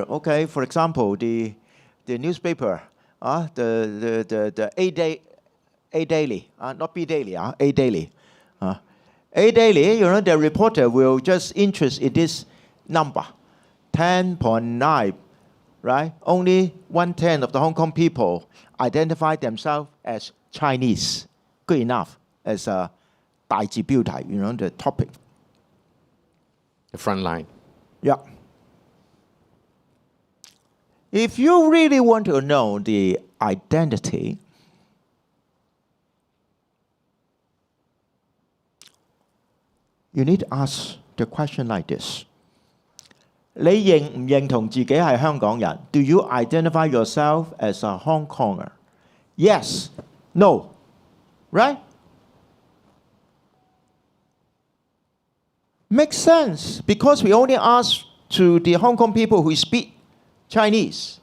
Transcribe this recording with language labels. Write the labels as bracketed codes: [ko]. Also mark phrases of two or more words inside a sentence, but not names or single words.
[en] Okay, for example, the newspaper, the A Daily, not B Daily, A Daily, A Daily. The reporter will just interest in this number, 10.9, right? Only 1/10 of the Hong Kong people identify themselves as Chinese. Good enough as a [yue] 大字標題, [en] the topic. The front line. Yeah. If you really want to know the identity, you need to ask the question like this. [yue] 你認唔認同自己係香港人? [en] Do you identify yourself as a Hong Konger? Yes. No. Right? Makes sense, because we only ask to the Hong Kong people who speak Chinese.